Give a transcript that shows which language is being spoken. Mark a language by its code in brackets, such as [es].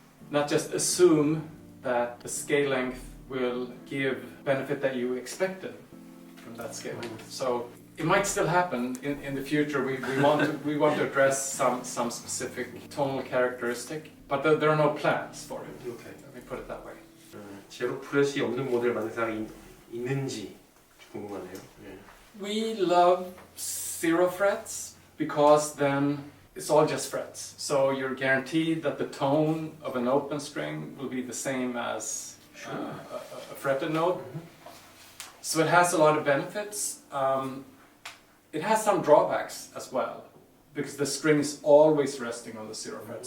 [en] Not just assume that the scale length will give benefit that you expected from that scale. So it might still happen in the future. We want to address some specific tonal characteristic, but there are no plans for it. Okay. Let me put it that way. [ko] 제로 프렛이 없는 모델 만들 생각이 있는지 궁금하네요. [en] We love 0 frets because then it's all just frets. So you're guaranteed that the tone of an open string will be the same as a fretted note. So it has a lot of benefits. It has some drawbacks as well, because the string is always resting on the 0 fret.